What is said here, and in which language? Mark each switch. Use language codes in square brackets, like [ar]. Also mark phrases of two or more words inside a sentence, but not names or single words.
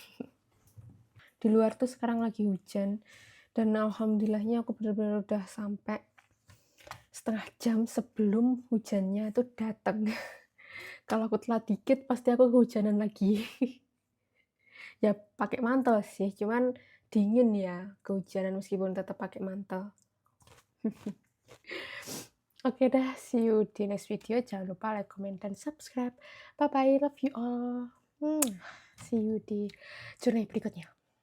[id] Di luar tuh sekarang lagi hujan, dan alhamdulillahnya aku benar-benar udah sampai setengah jam sebelum hujannya itu datang. Kalau aku telat dikit pasti aku kehujanan lagi. Ya pakai mantel sih, cuman dingin ya kehujanan meskipun tetap pakai mantel. Oke dah, [en] see you di next video. [id] Jangan lupa [en] like, comment, dan subscribe. Bye bye, love you all. See you di journey berikutnya.